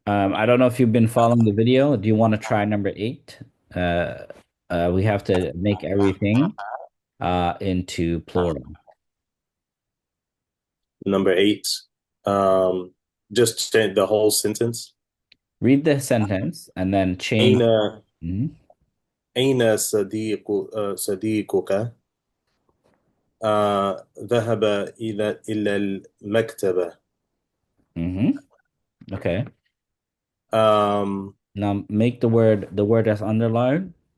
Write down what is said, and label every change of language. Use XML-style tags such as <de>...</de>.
<en>I don't know if you've been following the video. Do you want to try number 8? We have to make everything into plural. Number 8. Just the whole sentence. Read the sentence and then change. Mhm.</en> <ar>أين صديقك؟ ذهب إلى المكتبة.</ar> <en>Okay. Now make the word that's underlined.</en>